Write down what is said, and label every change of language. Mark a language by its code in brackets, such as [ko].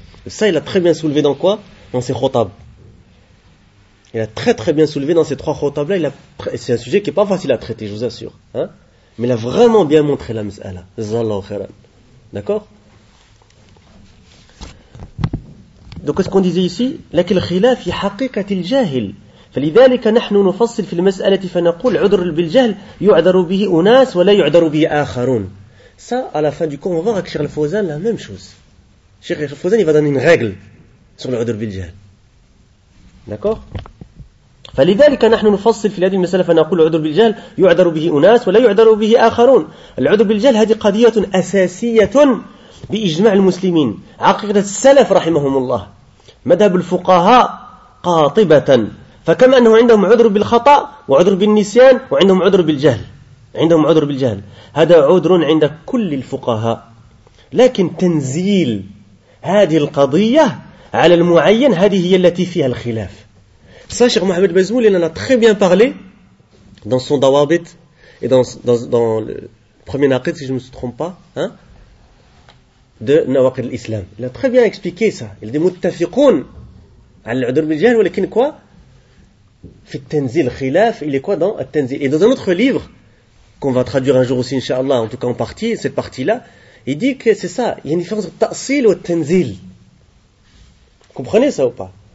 [fr] Et ça, il a très bien soulevé dans quoi? Dans ses khotab. Il a très très bien soulevé dans ses trois khotab là. C'est un sujet qui est pas facile à traiter, je vous assure. Hein? Mais il a vraiment bien montré la mis'ala. Zallahu khairan. D'accord? Donc, qu'est-ce qu'on disait ici? [ar] لكن الخلاف في حقيقة الجاهل. فلذلك نحن نفصل في المسألة فنقول عذر بالجهل يعذر به أناس ولا يعذر به آخرون. [fr] Ça, à la fin du cours, on va voir avec Cheikh Al-Fawzan la même chose. Cheikh Al-Fawzan, il va donner une règle sur l'عذر بالجهل. D'accord? [ar] فلذلك نحن نفصل في هذه المسألة فنقول عذر بالجهل يعذر به أناس ولا يعذر به آخرون. العذر بالجهل هذه قضية أساسية. بإجماع المسلمين عقيدة السلف رحمهم الله مذهب الفقهاء قاطبة فكما أنه عندهم عذر بالخطأ وعذر بالنسيان وعندهم عذر بالجهل عندهم عذر بالجهل هذا عذر عند كل الفقهاء لكن تنزيل هذه القضية على المعين هذه هي التي فيها الخلاف ساشغ محمد بزمول إننا très bien parlé [fr] dans son dawabit et dans le premier naqid si je ne me trompe pas hein de Nawaqid al-Islam. Il a très bien expliqué ça. Il dit muttafiqun al-udur bil-jahl, mais qu'est-ce quoi? Fi at-tanzil khilaf, il est quoi dans at-tanzil? Et dans un autre livre qu'on va traduire un jour aussi inchallah, en tout cas en partie, cette partie-là, il dit que c'est ça, il y a une différence entre ta'sil et at-tanzil. Comprenez ça ou pas?